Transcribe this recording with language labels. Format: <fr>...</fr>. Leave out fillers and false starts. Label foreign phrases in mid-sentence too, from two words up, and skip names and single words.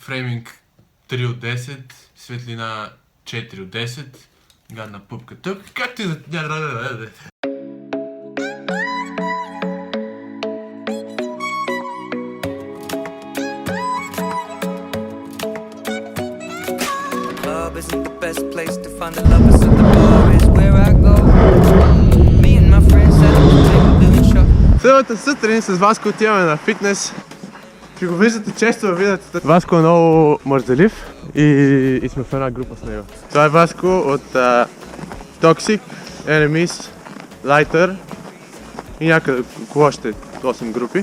<bg>фрейминг 3 от 10, светлина 4 от 10, гадна пупка тук, както и за...</bg> <en>Isn't the best place to find the lovers at the bar is where I go. Me and my friends set up the table doing shot.</en> <bg>Следващата сутрин с Васко отиваме на фитнес. Ще го виждате често във видеото. Васко е много мързелив и сме в една група с него. Това е Васко от Toxic, Enemies, Lighter и някъде около още 8 групи.</bg>